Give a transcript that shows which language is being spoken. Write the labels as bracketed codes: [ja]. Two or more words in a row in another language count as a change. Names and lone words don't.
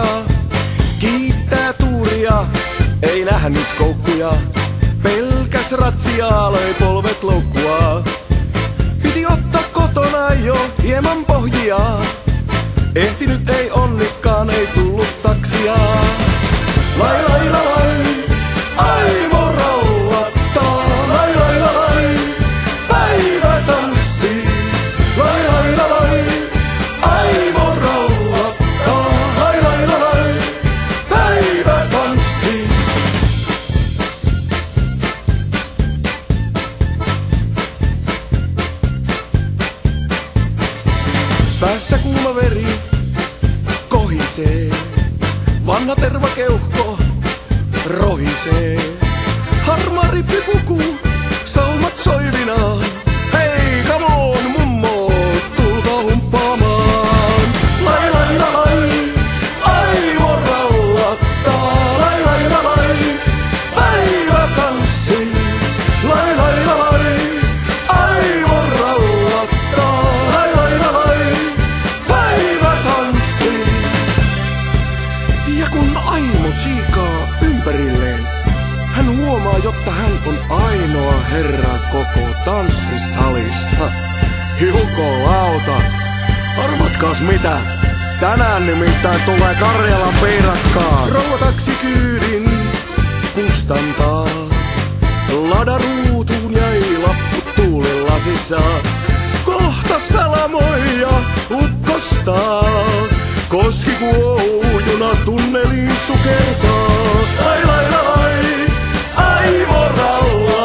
[fi] Kiittää tuuria, ei nähnyt koukkuja. Pelkäs ratsiaa, löi polvet loukkua. Piti ottaa kotona jo hieman pohjia. Ehtinyt ei onnikaan, ei tullut taksia. Lai lai la lai, Aimo raulattaa. Lai lai la lai, päivä tanssii. Lai lai la lai, Aimo raulattaa. Lai lai la lai, päivä tanssii. Päässä kuuma veri kohisee. Vanha tervakeuhko rohisee. Harmaa rippipuku, saumat soivinaan. Hei, [en] come on [fi] mummo, tulkaa humppaamaan. Lai lai la lai, Aimo raulattaa. Lai lai la lai, päivä tanssii. Lai lai la lai, Aimo raulattaa. Lai lai la lai, päivä tanssii. Ja kun Aimo tsiikaa ympärilleen, hän huomaa, jotta hän on ainoa herra koko tanssisalissa. Jukolauta, arvatkaas mitä? Tänään nimittäin tulee Karjalan piirakkaa. Rouva taksikyydin kustantaa. Ladaruutuun jäi lappu tuulilasissa. Kohta salamoi ja ukkostaa. Koski kuoujuna tunneliin sukeltaa. Lai lai la lai, Aimo raulattaa.